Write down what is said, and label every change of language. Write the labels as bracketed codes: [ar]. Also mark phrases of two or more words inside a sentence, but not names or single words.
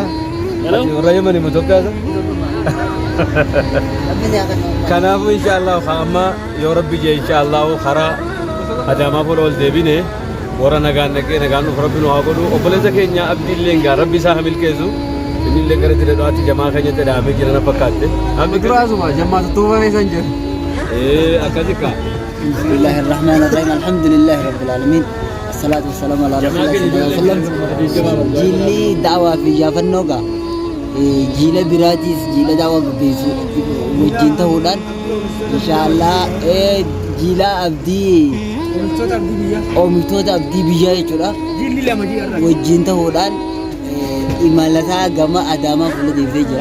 [om] Warra Yemanii ma Itoophiyaadha? Kanaafuu inshaallah amma yoo rabbi jee inshaallah karaa adaamaa fuula ol deebine warra nagaan dhaqee nagaan nuuf rabbi nu haa godhu. Obboleessa keenya abdiillee gaa rabbi isaa haa milkeessu. Innillee gara jireedhaatti jamaa keenyatti dhaabee jira na fakkaatte. Abduraasuma jamaatu tuubamee san jiru. Akkasika. [ar] بسم الله الرحمن الرحيم. الحمد لله رب العالمين. الصلاة والسلام على رسول الله صلى الله عليه وسلم. [om] Jiili da'waa fi iyyaafannoo gaa. Jiila biraatis jiila da'waa gaggeessu wajjin ta'uudhaan inshaallah jiila abdii oomishtoota abdii biyyaa jechuudha. Wajjin ta'uudhaan imalataa gama adaamaa fuula deemtee jira.